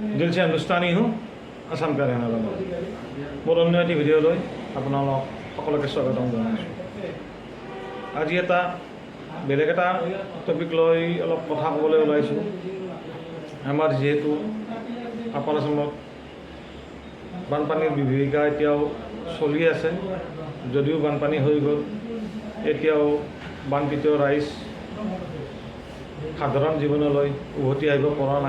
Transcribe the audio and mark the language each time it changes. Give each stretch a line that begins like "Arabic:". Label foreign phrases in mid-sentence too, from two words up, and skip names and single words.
Hindi: दिल से हिंदुस्तानी हूँ आसाम का रहने वाला
Assamese: মোৰ অন্য এটি ভিডিঅ' লৈ আপোনালোক সকলোকে স্বাগতম জনাইছোঁ। আজি এটা বেলেগ এটা টপিক লৈ অলপ কথা ক'বলৈ ওলাইছোঁ। আমাৰ যিহেতু আপাৰ আসামত বানপানীৰ বিভীষিকা এতিয়াও চলি আছে, যদিও বানপানী হৈ গ'ল এতিয়াও বানপীড়িত ৰাইজ সাধাৰণ জীৱনলৈ উভতি আহিব পৰা নাই।